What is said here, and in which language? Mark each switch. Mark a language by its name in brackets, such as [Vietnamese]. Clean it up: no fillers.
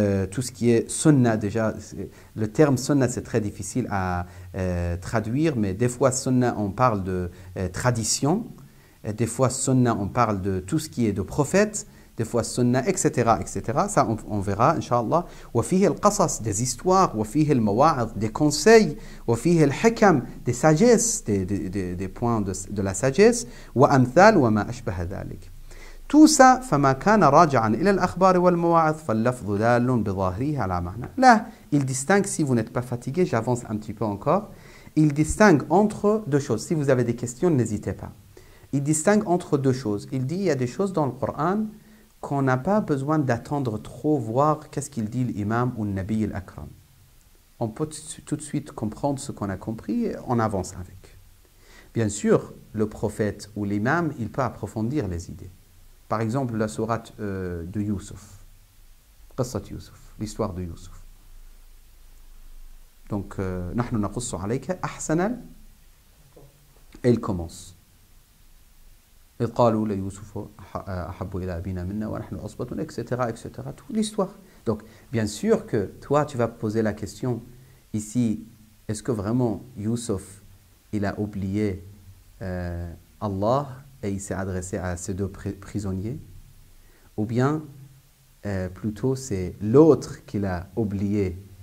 [French] tout ce qui est sunna, déjà, le terme sunna c'est très difficile à traduire, mais des fois sunna on parle de tradition, des fois sunna on parle de tout ce qui est de prophète, des fois sunna, etc., etc. Ça, on verra, Inch'Allah. [Arabic] وَفِيهِ الْقَصَص, [French] des histoires. [Arabic] وَفِيهِ الْمَوَاعِظ, [French] des conseils. [Arabic] وَفِيهِ الْحِكَم, [French] des sagesses, des points de la sagesse. [Arabic] وَأَمْثَالُ وَمَا أَشْبَهَ ذَلك. [French] Tout ça, [Arabic] فَمَا كَانَ رَاجِعًا إِلَى الْأَخْبَارِ وَالْمَوَاعِظ فَاللَّفْظُ دَالٌ بِظَاهِرِهِ عَلَى مَعْنَى. [French] Là, il distingue, si vous n'êtes pas fatigué, j'avance un petit peu encore, il distingue entre deux choses. Si vous avez des questions, n'hésitez pas. Il distingue entre deux choses. Il dit, il y a des choses dans le Coran qu'on n'a pas besoin d'attendre trop, voir qu'est-ce qu'il dit l'imam ou le nabi al-akram. On peut tout de suite comprendre ce qu'on a compris et on avance avec. Bien sûr, le prophète ou l'imam, il peut approfondir les idées. Par exemple, la sourate de Youssouf, l'histoire de Youssouf. Donc, [Arabic] نحن نقص عليك أحسن, [French] et il commence. [Arabic] إذ قالوا ليوسف أحب إلى أبينا منا ونحن عصبة, etc., etc. [French] Toute l'histoire. Donc, bien sûr que toi, tu vas poser la question ici, est-ce que vraiment Youssouf, il a oublié Allah et il s'est adressé à ces deux prisonniers? Ou bien, plutôt, c'est l'autre qu'il a oublié?